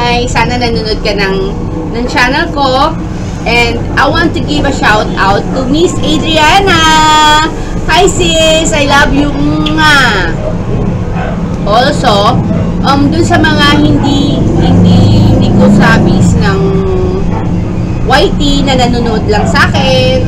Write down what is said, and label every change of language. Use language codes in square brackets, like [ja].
[tl] Sana nanonood ka ng channel ko. [en] And I want to give a shout out to Miss Adriana. Hi sis! I love you! Mwah! [tl] Also, dun sa mga hindi ko sabis ng YT na nanonood lang sa akin.